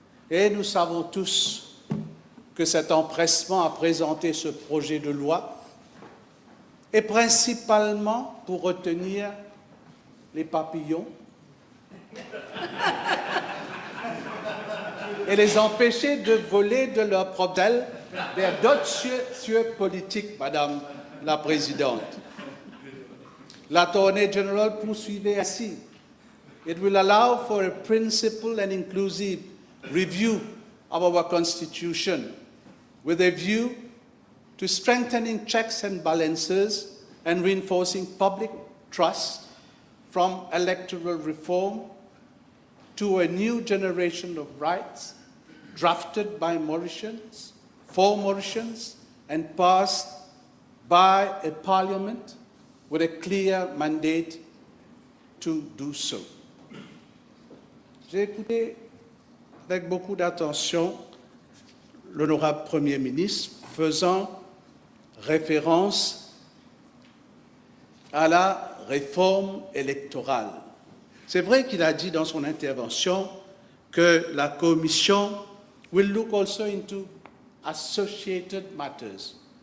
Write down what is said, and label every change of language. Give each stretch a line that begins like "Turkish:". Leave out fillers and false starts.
French: Et nous savons tous que cet empressement à présenter ce projet de loi est principalement pour retenir les papillons et les empêcher de voler de leur propre aile vers d'autres cieux politiques, Madame la Présidente. L'Attorney General poursuivait ainsi.
English: It will allow for a principled and inclusive review of our Constitution with a view to strengthening checks and balances and reinforcing public trust from electoral reform to a new generation of rights drafted by Mauritians, for Mauritians, and passed by a parliament with a clear mandate to do so.
French: J'ai écouté avec beaucoup d'attention l'honorable Premier ministre faisant référence à la réforme électorale. C'est vrai qu'il a dit dans son intervention que la Commission
English: will look also into associated matters.